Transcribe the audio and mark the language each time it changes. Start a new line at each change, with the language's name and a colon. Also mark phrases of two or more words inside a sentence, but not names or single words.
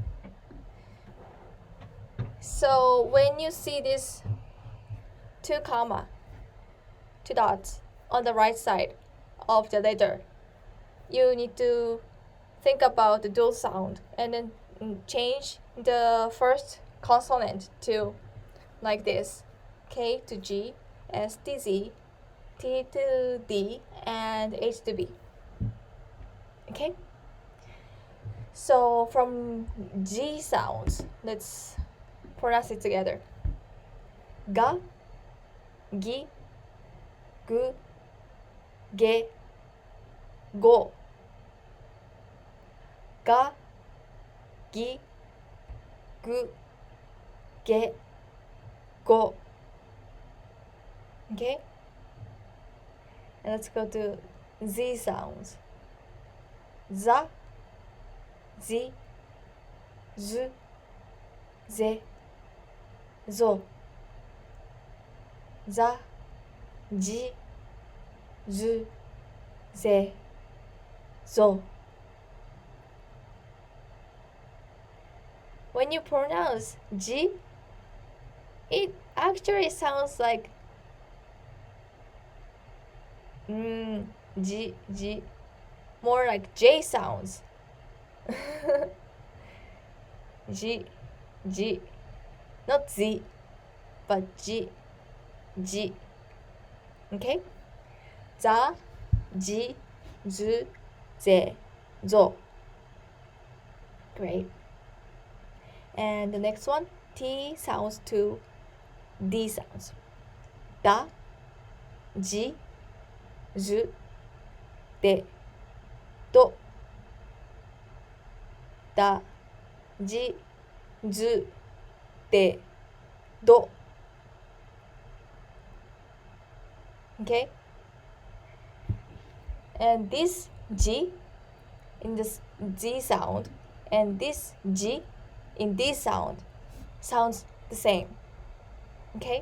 English: So when you see this two dots on the right side of the letter, you need to think about the dual sound and then change the first consonant to like this: K to G, S to Z, T to D, and H to B. Okay? So from G sounds, let's pronounce it together.
Japanese: Ga, gi, gu, ge, go. Ga, gi, gu, ge, go.
English: Okay? And let's go to Z sounds.
Japanese: Za, zi, zu, ze, zo. Za, ji, zu, ze, zo.
English: When you pronounce G, it actually sounds like G, more like J sounds. G, not Z, but G.
Japanese: Okay? Za, ji, zu, ze, zo.
English: Great. And the next one, T sounds to D sounds.
Japanese: Da, ji, zu, de, do. Da, ji, zu, de, do.
English: Okay? And this G in this Z sound and this G in D sound sounds the same. Okay?